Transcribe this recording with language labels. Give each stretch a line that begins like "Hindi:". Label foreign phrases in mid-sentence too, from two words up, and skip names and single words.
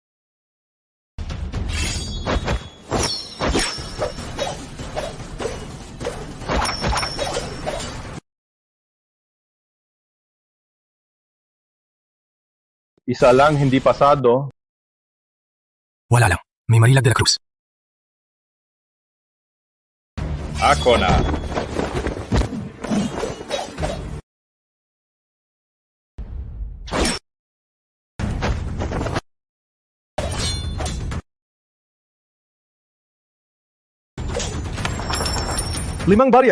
Filipino: Isa lang hindi pasado. Wala lang. May Marilag de la Cruz. Ako na. Limang barya.